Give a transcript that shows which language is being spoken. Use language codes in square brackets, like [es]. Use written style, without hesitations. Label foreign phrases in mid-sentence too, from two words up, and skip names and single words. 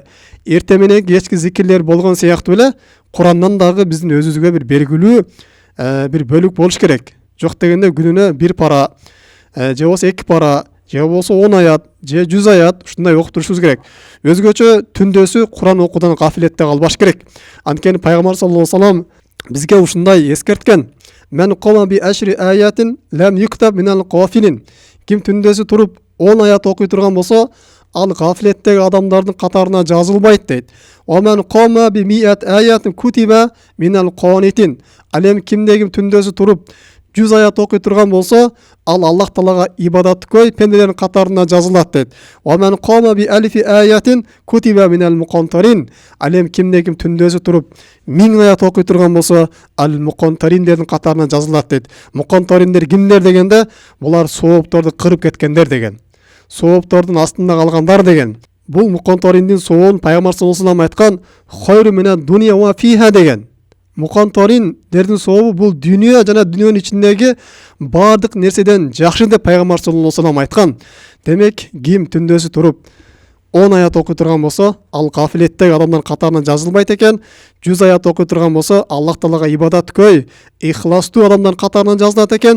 [ky] Эрте менен кечки зикирлер болгон сыяктуу эле Курандан дагы биздин өзүбүзгө бир белгилүү бир бөлүк болуш керек. Жок дегенде күнүнө 1 пара, же болбосо 2 пара, же болбосо 10 аят, же 100 аят ушундай окуп турушубуз керек. Өзгөчө түндөсү Куран окуудан гафилетте калбаш керек. Анткени пайгамбар [ar] صلى الله عليه وسلم [ky] бизге ушундай эскерткен. [ar] من قام بعشر آيات لم يكتب من الغافلين. [ky] Ким түндөсү туруп 10 аят окуй турган болсо, ал гафилеттеги адамдардын катарына жазылбайт дейт. [ar] ومن قام بمائة آية كتب من القانتين. [ky] Ал эми кимдеги түндөсү туруп 100 аят окуй турган болсо, ал Аллах Таалага ибадаттыкөй пенделердин катарына жазылат дейт. [ar] ومن قام بألف آية كتب من المقنطرين. [ky] Ал эми кимдеги түндөсү туруп 1000 аят окуй турган болсо, ал muqantarinдердин катарына жазылат дейт. Muqantaриндер кимдер дегенде, булар соопторду кырып кеткендер деген. Сооптордун астында калгандар деген. Бул muqantaриндин сообун пайгамбар [ar] صلى الله عليه وسلم [ky] айткан, [ar] "خير من الدنيا وفيها" деген. [ky] Muqantaриндердин сообу бул дүйнө жана дүйнөнүн ичиндеги бардык нерседен жакшы деп пайгамбар [ar] صلى الله عليه وسلم [ky] айткан. Демек, ким түндөсү туруп 10 аят окуй турган болсо, ал гафилеттеги адамдардын катарына жазылбайт экен. 100 аят окуй турган болсо, Аллах Таалага ибадаткөй, ихластуу адамдардын катарына жазылат экен.